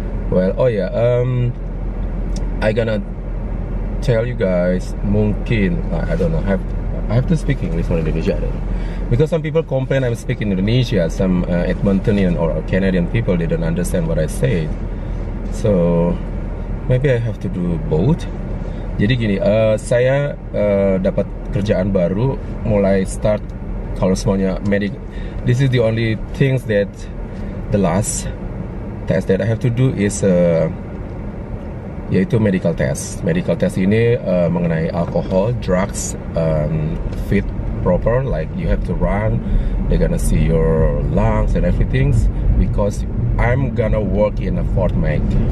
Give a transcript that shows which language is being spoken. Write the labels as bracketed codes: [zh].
[en] Well, oh yeah, I gonna tell you guys, mungkin, I don't know, I have to speak English or Indonesia, I don't know. Because some people complain I'm speaking Indonesia, some Edmontonian or Canadian people, they don't understand what I say. So, maybe I have to do both. [id] Jadi gini, saya dapat kerjaan baru, mulai start kalau semuanya medic. [en] This is the only things that the last test that I have to do is yaitu medical test. Medical test ini mengenai alcohol, drugs, fit proper, like you have to run. They're gonna see your lungs and everything because I'm gonna work in a Fort Mac.